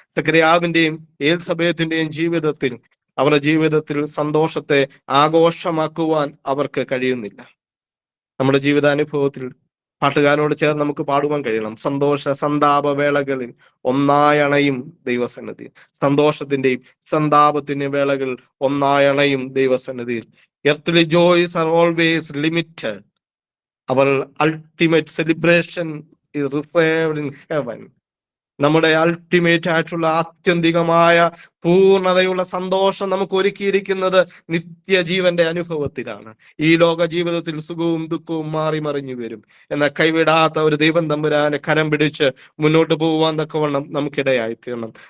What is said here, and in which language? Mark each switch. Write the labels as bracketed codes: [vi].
[ml] സക്കറിയാവിന്റെയും ഏൽസബേത്തിന്റെയും ജീവിതത്തിൽ, അവരുടെ ജീവിതത്തിൽ സന്തോഷത്തെ ആഘോഷമാക്കുവാൻ അവർക്ക് കഴിയുന്നില്ല. നമ്മുടെ ജീവിതാനുഭവത്തിൽ പാട്ടുകാരനോട് ചേർന്ന് നമുക്ക് പാടുവാൻ കഴിയണം. സന്തോഷ സന്താപ വേളകളിൽ ഒന്നായണയും ദൈവസന്നിധിയിൽ. സന്തോഷത്തിന്റെയും സന്താപത്തിന്റെയും വേളകൾ ഒന്നായണയും ദൈവസന്നിധിയിൽ. [en] Earthly joys are always limited. Our ultimate celebration is reserved in heaven. [ml] നമ്മുടെ അൾട്ടിമേറ്റ് ആയിട്ടുള്ള ആത്യന്തികമായ പൂർണ്ണതയുള്ള സന്തോഷം നമുക്ക് ഒരുക്കിയിരിക്കുന്നത് നിത്യജീവന്റെ അനുഭവത്തിലാണ്. ഈ ലോക ജീവിതത്തിൽ സുഖവും ദുഃഖവും മാറി മറിഞ്ഞു വരും. എന്നാൽ കൈവിടാത്ത ഒരു ദൈവം തമ്പുരാനെ കരം പിടിച്ച് മുന്നോട്ട് പോകുവാൻ തക്കവണ്ണം നമുക്കിടയായി തീരണം.